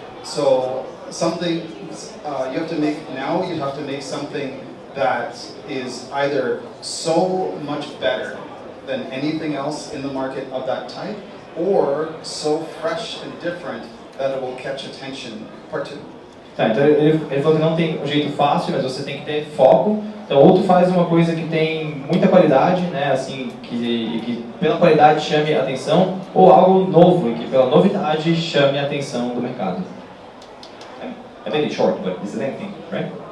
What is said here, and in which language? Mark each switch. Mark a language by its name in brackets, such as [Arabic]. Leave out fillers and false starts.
[English] So something you have to make something that is either so much better than anything else in the market of that type, or so fresh and different that it will catch attention. Part 2. [Portuguese] Tá, então ele falou que não tem um jeito fácil, mas você tem que ter foco. Então, ou tu faz uma coisa que tem muita qualidade, né, assim, que pela qualidade chame a atenção, ou algo novo, que pela novidade chame a atenção do mercado. [English] I made it short, but this is anything, right?